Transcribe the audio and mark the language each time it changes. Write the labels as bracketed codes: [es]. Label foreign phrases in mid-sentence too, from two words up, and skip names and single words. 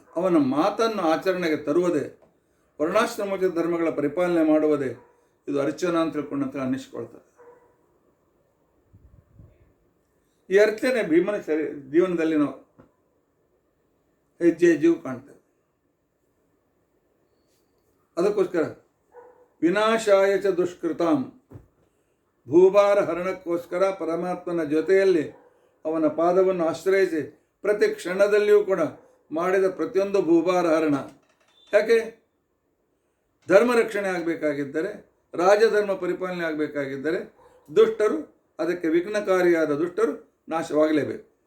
[kn] ಅವನ ಮಾತನ್ನು ಆಚರಣೆಗೆ ತರುವುದೇ, ವರ್ಣಾಶ್ರಮೋಚಿತ ಧರ್ಮಗಳ ಪರಿಪಾಲನೆ ಮಾಡುವುದೇ ಇದು ಅರ್ಚನಾ ಅಂತ ತಿಳ್ಕೊಂಡಂತ ಅನ್ನಿಸ್ಕೊಳ್ತಾರೆ. ಈ ಅರ್ಚನೆ ಭೀಮನ ಜೀವನದಲ್ಲಿ ನಾವು ಹೆಜ್ಜೆ ಹೆಜ್ಜೆಗೂ ಕಾಣ್ತೇವೆ. [sa] ಅದಕ್ಕೋಸ್ಕರ ವಿನಾಶಾಯ ಚ ದುಷ್ಕೃತಾಂ, [kn] ಭೂಭಾರ ಹರಣಕ್ಕೋಸ್ಕರ ಪರಮಾತ್ಮನ ಜೊತೆಯಲ್ಲಿ ಅವನ ಪಾದವನ್ನು ಆಶ್ರಯಿಸಿ ಪ್ರತಿ ಕ್ಷಣದಲ್ಲಿಯೂ ಕೂಡ ಮಾಡಿದ ಪ್ರತಿಯೊಂದು ಭೂಭಾರ ಹರಣ. ಯಾಕೆ? ಧರ್ಮ ರಕ್ಷಣೆ ಆಗಬೇಕಾಗಿದ್ದರೆ, ರಾಜಧರ್ಮ ಪರಿಪಾಲನೆ ಆಗಬೇಕಾಗಿದ್ದರೆ ದುಷ್ಟರು, ಅದಕ್ಕೆ ವಿಘ್ನಕಾರಿಯಾದ ದುಷ್ಟರು ನಾಶವಾಗಲೇಬೇಕು.